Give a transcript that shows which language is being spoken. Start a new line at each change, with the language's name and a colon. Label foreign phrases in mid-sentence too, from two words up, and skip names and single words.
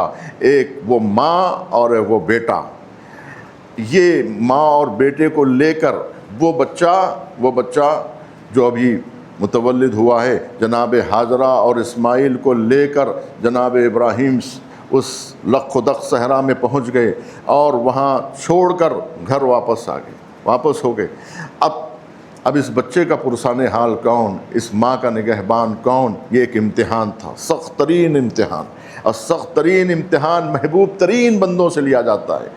Urdu: ایک وہ ماں اور وہ بیٹا. یہ ماں اور بیٹے کو لے کر وہ بچہ جو ابھی متولد ہوا ہے، جناب حاجرہ اور اسماعیل کو لے کر جناب ابراہیم اس لق و دق صحرا میں پہنچ گئے اور وہاں چھوڑ کر گھر واپس ہو گئے. اب اس بچے کا پرسان حال کون، اس ماں کا نگہبان کون؟ یہ ایک امتحان تھا، سخت ترین امتحان. اور سخت ترین امتحان محبوب ترین بندوں سے لیا جاتا ہے.